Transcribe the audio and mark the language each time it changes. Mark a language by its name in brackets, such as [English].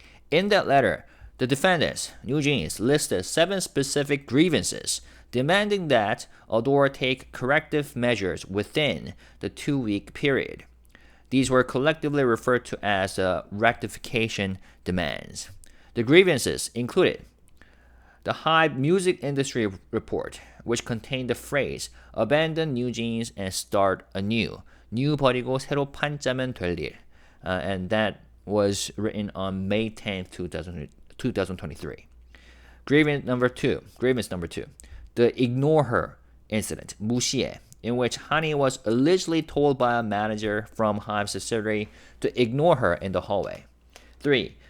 [English] In that letter, the defendants, NewJeans, listed 7 specific grievances, demanding that ADOR take corrective measures within the 2-week period. These were collectively referred to as rectification demands. The grievances included the HYBE Music Industry Report, which contained the phrase "abandon NewJeans and start anew." [Korean] new 버리고 새로 판짜면 될 일. [English] And that was written on May 10th, 2023. Grievance number two. The ignore her incident, 무시해, in which Hani was allegedly told by a manager from HYBE subsidiary to ignore her in the hallway. 3.